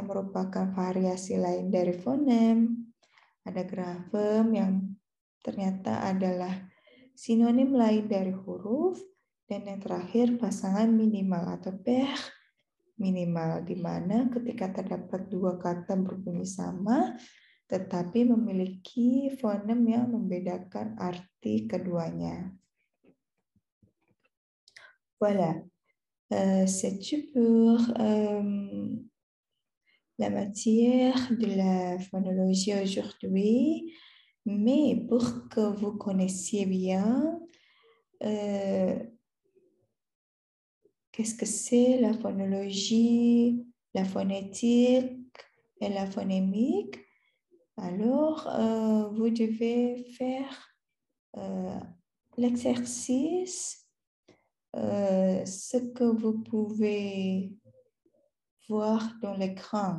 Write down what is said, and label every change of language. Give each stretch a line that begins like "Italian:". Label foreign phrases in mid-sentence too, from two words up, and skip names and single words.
Indonesian: merupakan variasi lain dari fonem, ada grafem yang ternyata adalah sinonim lain dari huruf, dan yang terakhir pasangan minimal atau
English: pair minimal,
Indonesian: di mana ketika terdapat dua kata berbunyi sama, tetapi memiliki fonem yang membedakan arti keduanya.
French: Voilà. C'est tout pour la matière de la phonologie aujourd'hui. Mais pour que vous connaissiez bien qu'est-ce que c'est la phonologie, la phonétique et la phonémique, alors vous devez faire l'exercice, ce que vous pouvez voir dans l'écran.